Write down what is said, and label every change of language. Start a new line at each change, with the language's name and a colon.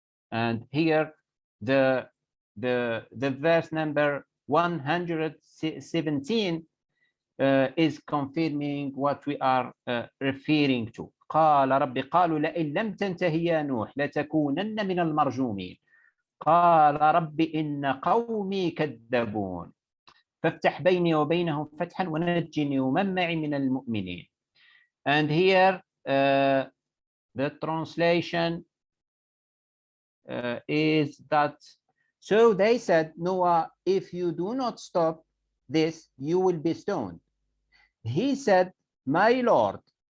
English: And here the verse number 117 is confirming what we are referring to.
Arabic: قال رب قالوا لئن لم تنتهي يا نوح لتكونن من المرجومين قال رب إن قومي كذبون فافتح بيني وبينهم فتحا ونجني ومن معي من المؤمنين.
English: And here the translation is that, so they said, Noah, if you do not stop this, you will be stoned. He said, my Lord.